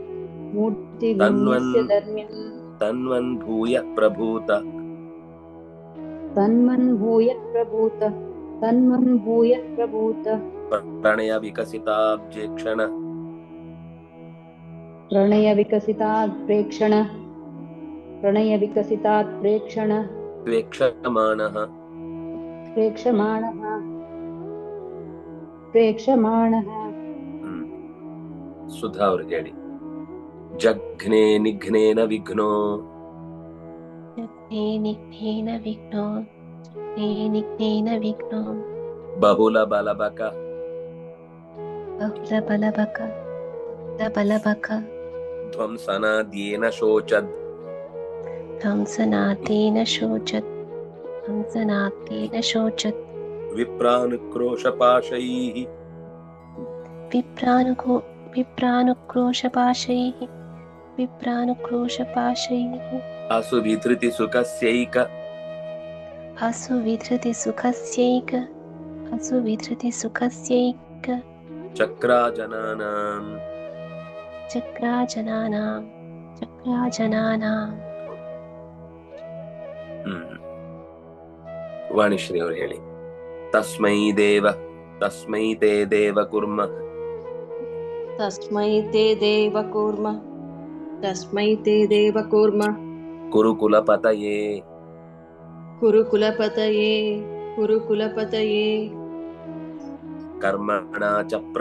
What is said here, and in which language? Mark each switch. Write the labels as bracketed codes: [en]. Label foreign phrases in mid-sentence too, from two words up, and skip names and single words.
[sa] तन्वन् भूयः प्रभूत प्रणय विकसिताब्जेक्षण प्रेक्षमाणः [kn] ಸುಧಾ ಅವ್ರು ಹೇಳಿ. [sa] ಜಘ್ನೆ ನಿಘ್ನೇನ ವಿಘ್ನೋ ಬಹುಲ ಬಲಬಕ ಧ್ವಂಸನಾದ್ಯೇನ ಶೋಚದ್ ವಿಪ್ರಾನುಕ್ರೋಶಪಾಶೈಃ असुविधृति सुखस्यैक चक्राजनानां [kn] ವಾಣಿಶ್ರೀ ಅವರು ಹೇಳಿ. [sa] ತಸ್ಮೈ ತೇ ದೇವ ಕುರ್ಮ तस्मै ते देव कूर्म कुरुकुलपतये कर्मणा च